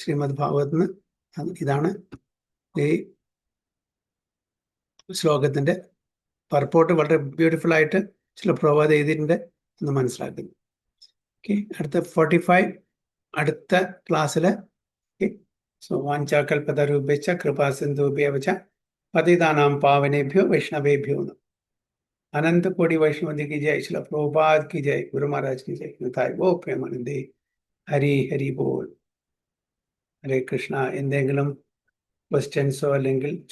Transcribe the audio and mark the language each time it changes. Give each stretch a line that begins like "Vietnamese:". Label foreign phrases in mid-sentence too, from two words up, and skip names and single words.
Malayalam: ശ്രീമദ് ഭാഗവതത്തിന് ഇതാണ് ഈ ശ്ലോകത്തിൻ്റെ പർപ്പോട്ട് വളരെ ബ്യൂട്ടിഫുൾ ആയിട്ട് ചില പ്രഭാത എഴുതിയിട്ടുണ്ട് എന്ന് മനസ്സിലാക്കുന്നു. ഓക്കെ, അടുത്ത 45 അടുത്ത ക്ലാസ്സിൽ.
Sanskrit: സോ वाञ्चाकल्पतरूपेच्छ कृपासिन्धुभ्यवच पतितानां पावनेभ्यो वैष्णवेभ्यो नमः.
Hindi: अनंत कोटि वैष्णव की जय, श्रील प्रभुपाद की जय, गुरु महाराज की जय. वो प्रेमानंदे. हरि हरि बोल.
Malayalam: ഹരേ കൃഷ്ണ. എന്തെങ്കിലും ക്വസ്റ്റ്യൻസോ അല്ലെങ്കിൽ